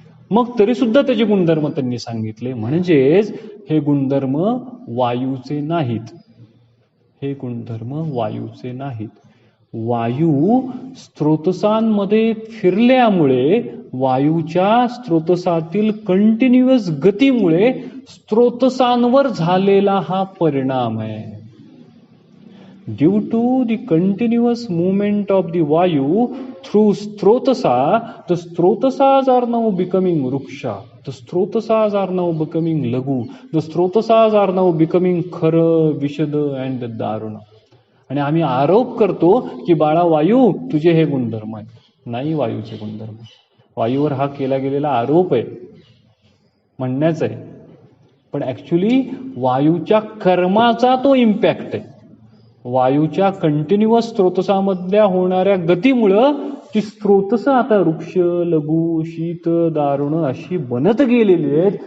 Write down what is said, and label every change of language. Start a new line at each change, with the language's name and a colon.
Marathi: मग तरी सुद्धा त्याचे गुणधर्म त्यांनी सांगितले. म्हणजेच हे गुणधर्म वायूचे नाहीत, हे गुणधर्म वायूचे नाहीत. वायू स्त्रोतसांमध्ये फिरल्यामुळे, वायूच्या स्त्रोतसातील कंटिन्युअस गतीमुळे स्त्रोतसांवर झालेला हा परिणाम आहे.
English: Due to the continuous movement of the Vayu through Strotasa, the Strotasas are now becoming Ruksha, the Strotasas are now becoming Lagu, the Strotasas are now becoming Khara, Vishada and Daruna.
Marathi: आणि आम्ही आरोप करतो की बाळा वायू तुझे हे गुणधर्म आहेत. नाही वायूचे गुणधर्म. वायूवर हा केला गेलेला आरोप आहे, म्हणण्याच आहे. पण ऍक्च्युली वायूच्या कर्माचा तो इम्पॅक्ट आहे. वायूच्या कंटिन्युअस स्त्रोतसामधल्या होणाऱ्या गतीमुळं ती स्त्रोतस आता वृक्ष लघु शीत दारुण अशी बनत गेलेली आहेत.